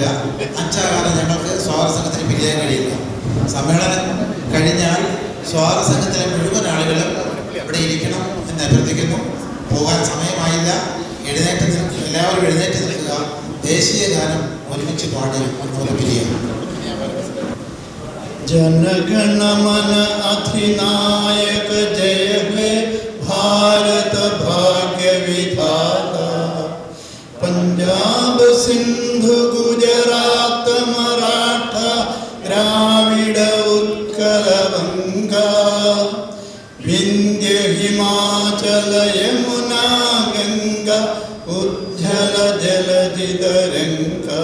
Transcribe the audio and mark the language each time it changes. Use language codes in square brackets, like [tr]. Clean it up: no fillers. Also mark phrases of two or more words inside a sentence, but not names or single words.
[ml] 5 ഞങ്ങൾക്ക് സ്വാഗത സംഘത്തിന് പിരിയാൻ കഴിയില്ല. സമ്മേളനം കഴിഞ്ഞാൽ സ്വാഗത സംഘത്തിലെ മുഴുവൻ ആളുകളും ഇവിടെ ഇരിക്കണം എന്ന് അഭ്യർത്ഥിക്കുന്നു. പോകാൻ സമയമായില്ല. എല്ലാവരും എഴുന്നേറ്റ് നിൽക്കുക. ദേശീയ ഗാനം ഒരുമിച്ച് പാടി അതുപോലെ പിരിയാം. [bn] জনগণমন অধিনায়ক জয় হে ভারত ভাগ্য বিধাতা। পঞ্জাব সিন্ধু গুজরাট মরাঠা দ্রাবিড় উৎকল বঙ্গ বিন্ধ্য হিমাচল যমুনা গঙ্গা উচ্ছল জলধি তরঙ্গ।